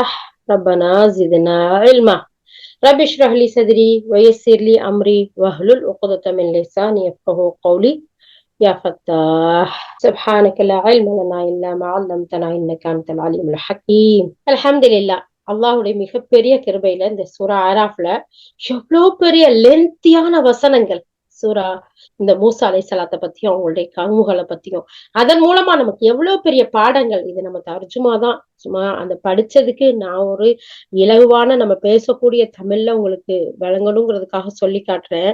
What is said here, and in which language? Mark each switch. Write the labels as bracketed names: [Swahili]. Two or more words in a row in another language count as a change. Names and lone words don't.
[Arabic] ربنا زدنا علما. رب اشرح لي صدري ويسر لي أمري واحلل عقدة من لساني يفقهوا قولي. يا فتاح سبحانك لا علم لنا إلا ما علمتنا إنك أنت العليم الحكيم. الحمد لله. [Tamil] அல்லாஹுடைய மிகப்பெரிய கிருபையில இந்த சூரா ஆராஃப்ல எவ்வளவு பெரிய லென்த்தியான வசனங்கள். சூரா இந்த மூசா அலைஹிஸ்ஸலாத்தை பத்தியும் அவங்களுடைய கவுமுகளை பத்தியும் அதன் மூலமா நமக்கு எவ்வளவு பெரிய பாடங்கள். இது நம்ம தர்ஜுமாதான், சும்மா அந்த படிச்சதுக்கு நான் ஒரு இலகுவான நம்ம பேசக்கூடிய தமிழ்ல உங்களுக்கு விளங்கணுங்கிறதுக்காக சொல்லி காட்டுறேன்.